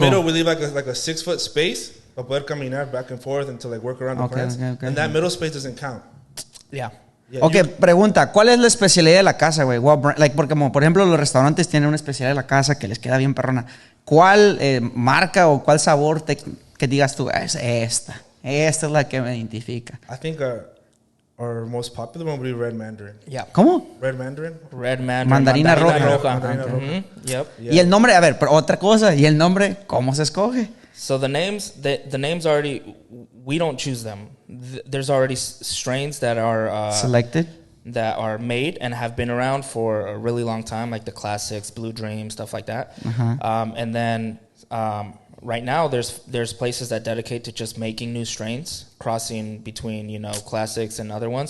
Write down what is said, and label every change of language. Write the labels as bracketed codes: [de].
[en] middle, we leave like a 6-foot space [es] para poder caminar [en] back and forth and to like work around the plants. Okay. And that middle space doesn't count. Yeah. Yeah, [es] Ok, pregunta, ¿cuál es la especialidad de la casa, güey? Like, porque como, por ejemplo, los restaurantes tienen una especialidad de la casa que les queda bien perrona. ¿Cuál marca o cuál sabor que digas tú, es esta? Esta es la que me identifica. [en] I think our most popular one would be red mandarin. Yeah. [es] ¿Cómo? [en] Red mandarin. Red mandarin. [es] Mandarina roja. Mandarina roja. [en] Mhm. Yep. Yeah. [es] Y el nombre, a ver, pero otra cosa, ¿y el nombre cómo se escoge? [en] So the names already, we don't choose them. There's already strains that are Selected. that are made and have been around for a really long time, like the classics, Blue Dream, stuff like that. And then right now, there's places that dedicate to just making new strains, crossing between classics and other ones.